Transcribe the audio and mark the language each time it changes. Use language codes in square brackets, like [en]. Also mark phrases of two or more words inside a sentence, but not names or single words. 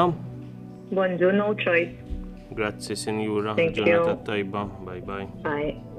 [en] Bonġu, no choice. [mt] Grazzi, Signora. [en] Thank you. [mt] Ġurnata tajba. [en] Bye bye. Bye.